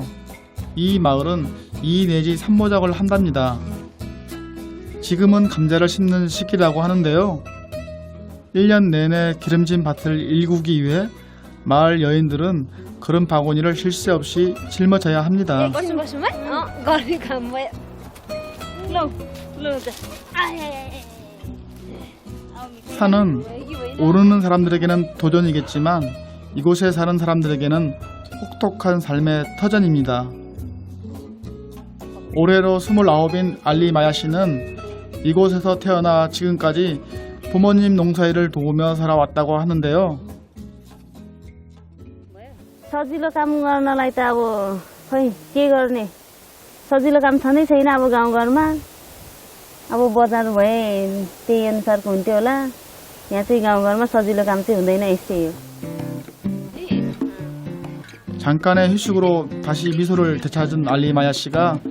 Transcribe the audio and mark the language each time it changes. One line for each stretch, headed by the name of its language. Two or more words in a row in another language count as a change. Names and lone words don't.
Korean: 이 마을은 2 내지 3모작을 한답니다. 지금은 감자를 심는 시기라고 하는데요. 1년 내내 기름진 밭을 일구기 위해 마을 여인들은 그런 바구니를 쉴 새 없이 짊어져야 합니다.
Nepali: गर्ने काम भयो लौ लौ त
Korean: 산은 오르는 사람들에게는 도전이겠지만 이곳에 사는 사람들에게는 혹독한 삶의 터전입니다. 올해로 29인 알리 마야 씨는 이곳에서 태어나 지금까지 부모님 농사일을 도우며 살아왔다고 하는데요.
Nepali: सजिलो काम गर्नलाई त अब खै के गर्ने सजिलो काम छँदै छैन अब गाउँघरमा अब बजार भए त्यही अनुसारको हुन्थ्यो होला यहाँ चाहिँ गाउँघरमा सजिलो काम चाहिँ हुँदैन यस्तै हो
Korean: 잠깐의 휴식으로 다시 미소를 되찾은 알리 마야 씨가